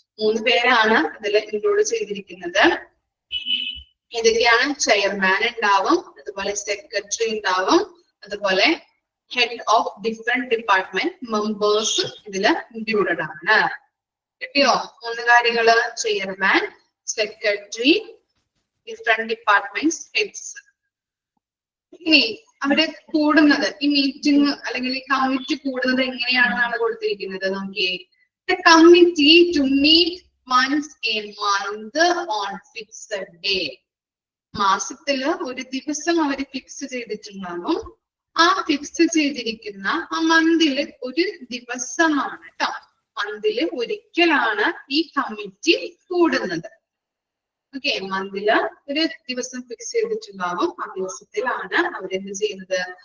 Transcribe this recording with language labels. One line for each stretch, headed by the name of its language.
Malayalam: 3 പേരാണ് ഇതിൽ ഇൻക്ലൂഡ് ചെയ്തിരിക്കുന്നത്. ഇതൊക്കെയാണ് ചെയർമാൻ ഉണ്ടാവും, അതുപോലെ സെക്രട്ടറി ഉണ്ടാവും, അതുപോലെ head of different department members ഇതില് ഇൻക്ലൂഡഡ് ആണ്. കിട്ടിയോ? 3 കാര്യങ്ങള്: chairman, secretary, different departments heads. ഇനി അവിടെ കൂടുന്നത്, ഈ മീറ്റിംഗ് അല്ലെങ്കിൽ ഈ കമ്മിറ്റി കൂടുന്നത് എങ്ങനെയാണെന്നാണ് കൊടുത്തിരിക്കുന്നത്. നോക്കിയേ,
English: The committee to meet once a month on fixed day.
Malayalam: മാസത്തില് ഒരു ദിവസം അവർ ഫിക്സ് ചെയ്തിട്ടുണ്ടാകും. ആ ഫിക്സ് ചെയ്തിരിക്കുന്ന ആ മന്തില് ഒരു ദിവസമാണ് കേട്ടോ. മന്തില് ഒരിക്കലാണ് ഈ കമ്മിറ്റി കൂടുന്നത്. ഓക്കെ, മന്തില് ഒരു ദിവസം ഫിക്സ് ചെയ്തിട്ടുണ്ടാകും. ആ ദിവസത്തിലാണ് അവരെന്ത് ചെയ്യുന്നത്?